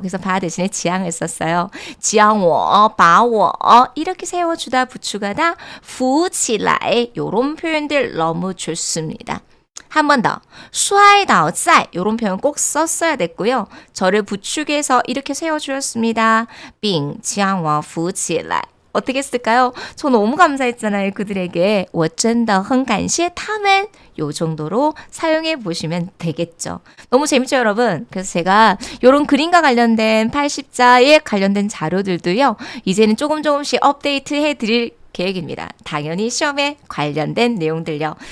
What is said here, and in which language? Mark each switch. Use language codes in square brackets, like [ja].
[ko] 그래서 바 대신에 지향을 썼어요. 지향워, 바워 이렇게 세워주다 부축하다 扶起来 요런 표현들 너무 좋습니다. 한 번 더. 摔倒在 요런 표현 꼭 썼어야 됐고요. 저를 부축해서 이렇게 세워주었습니다. [zh] 并将我扶起来 [ko] 어떻게 했을까요? 저 너무 감사했잖아요. 그들에게 [zh] 我真的很感谢他们 [ko] 요 정도로 사용해 보시면 되겠죠. 너무 재밌죠, 여러분? 그래서 제가 요런 그림과 관련된 80자에 관련된 자료들도요. 이제는 조금씩 업데이트 해드릴 계획입니다. 당연히 시험에 관련된 내용들요.